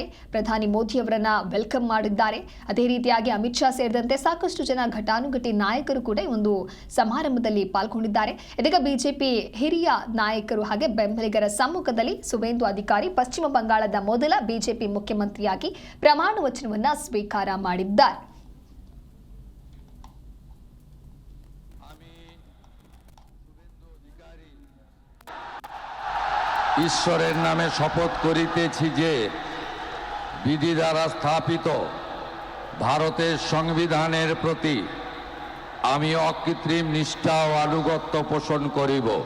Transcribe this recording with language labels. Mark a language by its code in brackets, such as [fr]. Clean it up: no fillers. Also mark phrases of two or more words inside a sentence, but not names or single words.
[kn] ಪ್ರಧಾನಿ ಮೋದಿ ಅವರನ್ನ ವೆಲ್ಕಮ್ ಮಾಡಿದ್ದಾರೆ. ಅದೇ ರೀತಿಯಾಗಿ ಅಮಿತ್ ಶಾ ಸೇರಿದಂತೆ ಸಾಕಷ್ಟು ಜನ ಘಟಾನುಘಟಿ ನಾಯಕರು ಕೂಡ ಈ ಒಂದು ಸಮಾರಂಭದಲ್ಲಿ ಪಾಲ್ಗೊಂಡಿದ್ದಾರೆ. ಇದೀಗ ಬಿಜೆಪಿ ಹಿರಿಯ ನಾಯಕರು ಹಾಗೆ ಬೆಂಬಲಿಗರ ಸಮ್ಮುಖದಲ್ಲಿ ಸುವೇಂದು ಅಧಿಕಾರಿ ಪಶ್ಚಿಮ ಬಂಗಾಳದ ಮೊದಲ ಬಿಜೆಪಿ ಮುಖ್ಯಮಂತ್ರಿಯಾಗಿ ಪ್ರಮಾಣ ವಚನವನ್ನ ಸ್ವೀಕಾರ ಮಾಡಿದ್ದಾರೆ. [bn] ঈশ্বরের নামে শপথ করিতেছি যে বিধি দ্বারা স্থাপিত ভারতের সংবিধানের প্রতি আমি অকৃত্রিম নিষ্ঠা ও আনুগত্য পোষণ করিব।